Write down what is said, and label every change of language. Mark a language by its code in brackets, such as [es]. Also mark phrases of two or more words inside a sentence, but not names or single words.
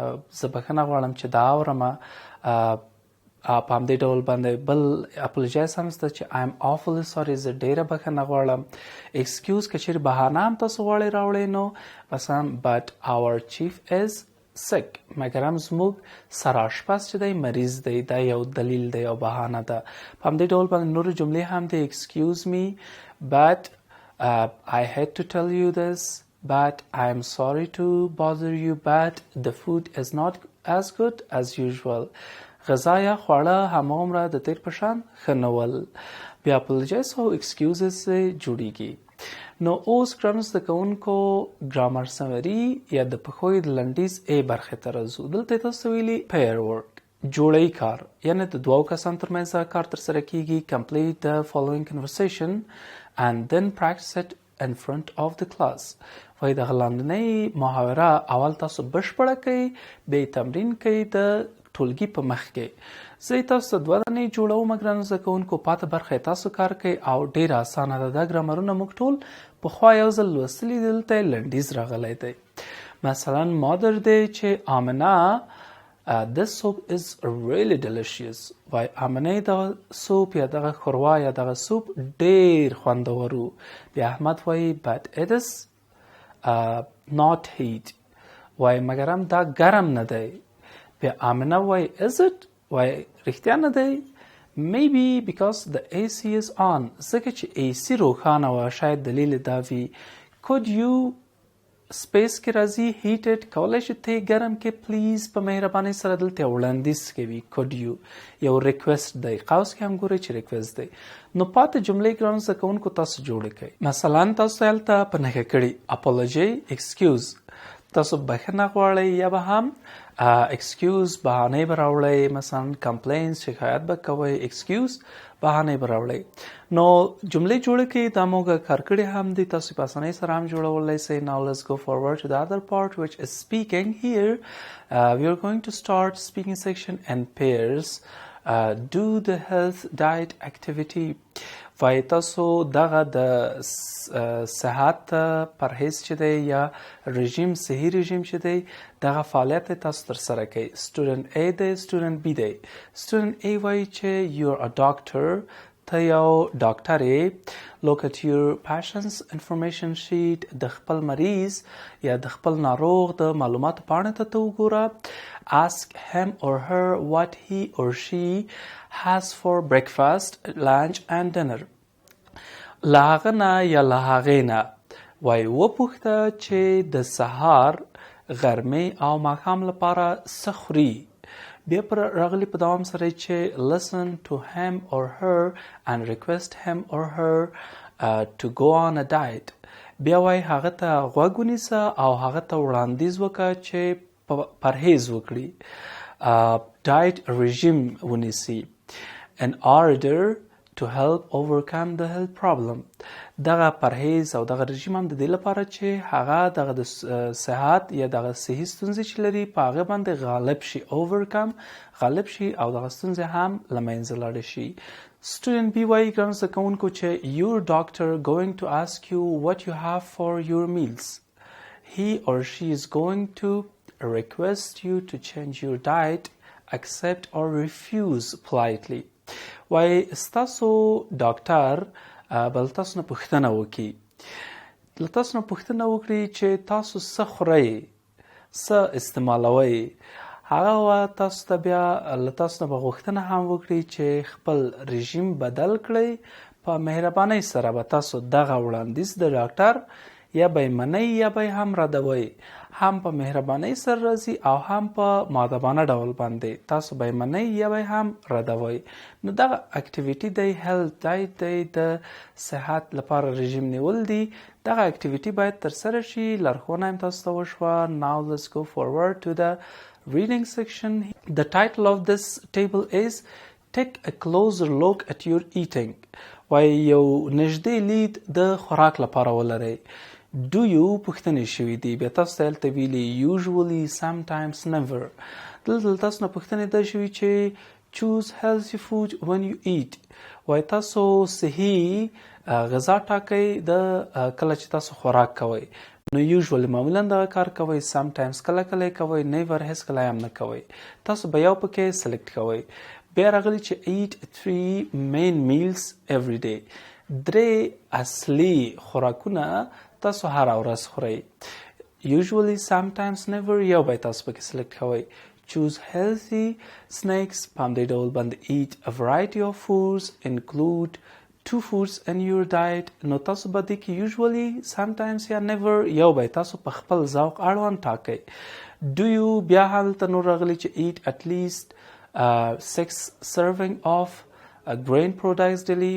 [ps] زه بخښنه غواړم چې دا اورم په همدې ډول باندې بل اپولوجایز هم شته چې [en] I am awfully sorry [ps] زه ډېره بخښنه غواړم. excuse که چیرې بهانه هم تاسو غواړئ راوړئ نو مثلا [en] but our chief is sick [ps] مګر هم زموږ سرآشپز چې دی مریض دی دا یو دلیل دی او بهانه ده. په همدې ډول باندې نورې جملې هم دی [en] excuse me but I hate to tell you this but I am sorry to bother you but the food is not as good as usual. [ps] غذا یا خواړه هماغومره د تیر په شان ښه نه ول. بیا اپولوجایز او ایکسکیوزز جوړیږي. نو اوس ګرامر زده کوونکو [en] grammar summary [ps] یا د پښوی د لنډیز ای برخې ته راځو. دلته تاسو ویلي [en] pair work [ps] جوړی کار یعنی د دوو کسانو ترمنځ کار ترسره کیږي. [en] complete the following conversation and then practice it in front of the class. [ps] وای د لاندنۍ محاوره اول تاسو بشپړه کړئ بیا تمرین کړئ د ټولګي په مخ کې. زه تاسو ته دوه دانې جوړوم ګرانو زده کوونکو پاته برخه تاسو کار کوئ او ډېره اسانه ده. دا ګرامرونه موږ ټول پخوا یو ځل لوستلي دي. دلته یې لنډیز راغلی دی. مثلا مادر دی چې آمنه [en] this soup is really delicious. [ps] وای آمنې دغه سوپ یا دغه ښوروا یا دغه سوپ ډېر خوندور و. بیا احمد وایي [en] but it is not heat. [ps] وای مګر هم دا ګرم نه دی. بیا آمنه وای [en] is it [ps] وای رښتیا نه دی. [en] maybe because the AC is on [ps] ځکه چې AC روښانه وه شاید دلیل دا وي. [en] could you [ps] سپیس کې راځي heated کولی شي ته ګرم کې پلیز په مهربانۍ سره دلته وړاندیز کوي. [en] could you [ps] یو ریکویسټ دی. قوس کې هم ګورئ چې ریکویسټ دی. نو پاتې جملې ګرانو زده کوونکو تاسو جوړې کړئ. مثلا تاسو هلته په نښه کړي [en] apology excuse [ps] تاسو بخښنه غواړئ یا به هم ایکسکیوز بهانې به راوړئ. مثلا کمپلینس شکایت به کوئ ایکسکیوز بهانې به راوړئ. نو جملې جوړې کړئ. دا موږ کار کړي هم دي تاسو په اسانۍ سره هم جوړولی سئ. [en] now let's go forward to the other part which is speaking. here we are going to start speaking section in pairs. do the health diet activity. [ps] وای تاسو دغه د صحت پرهیز چې دی یا رژیم صحي رژیم چې دی دغه فعالیت تاسو ترسره کوئ. [en] student A [ps] دی سټوډنټ B دی. [en] student A [ps] وایي چې [en] you are a doctor [ps] ته یو ډاکټر یې. [en] look at your patient's information sheet [ps] د خپل مریض یا د خپل ناروغ د معلوماتو پاڼې ته وګوره. [en] ask him or her what he or she has for breakfast, lunch and dinner. [ps] له هغه نه یا له هغې نه وایي وپوښته چې د سهار غرمې او ماښام لپاره څه خوري. بیا پر راغلي په دوام سره چې [en] listen to him or her and request him or her to go on a diet. [ps] بیا وایي هغه ته غوږ ونیسه او هغه ته وړاندیز وکړه چې پرهیز وکړي. diet رژیم ونیسي. [en] in order to help overcome the health problem. [ps] دغه پرهیز او دغه رژیم هم د دې لپاره چې هغه دغه د صحت یا دغه صحي ستونزې چې لري په هغه باندې غالب شي. overcome غالب شي او دغه ستونزې هم له منځه لاړې شي. [en] student B [ps] وایي ګرانو زده کوونکو چې [en] your doctor going to ask you what you have for your meals. he or she is going to request you to change your diet, accept or refuse politely. [ps] وای ستاسو ډاکټر بل تاسو نه پوښتنه وکړي. له تاسو نه پوښتنه وکړي چې تاسو څه خورئ څه استعمالوئ. هغه تاسو ته بیا له تاسو نه به غوښتنه هم وکړي چې خپل رژیم بدل کړئ. په مهربانۍ سره به تاسو دغه وړاندیز د ډاکټر یا به یې منئ یا به یې هم ردوئ. هم په مهربانۍ سره راځي او هم په مؤدبانه ډول باندې تاسو به یې منئ یا به یې هم ردوئ. نو دغه اکټیویټي دی [en] health diet [ps] دی د صحت لپاره رژیم نیول دي. دغه اکټیویټي باید ترسره شي. لارښوونه هم تاسو ته وشوه. [en] now let's go forward to the reading section. the title of this table is take a closer look at your eating. [ps] وای یو نږدې لید د خوراک لپاره ولرئ. [en] do you [ps] پوښتنې شوي دي. بیا تاسو ته هلته ویلي [en] usually, sometimes, never. [ps] دلته تاسو نه پوښتنې دا شوي چې [en] choose healthy food when you eat. [ps] وای تاسو صحي غذا ټاکئ د کله چې تاسو خوراک کوئ. نو usually معمولا دغه کار کوئ. sometimes کله کله یې کوئ. never هیڅ کله هم نه کوئ. تاسو به یو پکې سلیکټ کوئ. بیا راغلی چې [en] eat 3 main meals every day. [ps] 3 اصلي خوراکونه تاسو هر ورځ خورئ. [en] Usually, sometimes, never [ps] یو باید تاسو پکې سلیکټ کوئ. [en] Choose healthy snacks. [ps] په همدې ډول باندې [en] eat a variety of foods. Include 2 foods in your diet. [ps] نو تاسو به دې کې [en] usually, sometimes [ps] یا never یو باید تاسو په خپل ذوق اړوند ټاکئ. [en] Do you [ps] بیا هلته نور راغلی چې [en] eat at least 6 serving of grain products daily.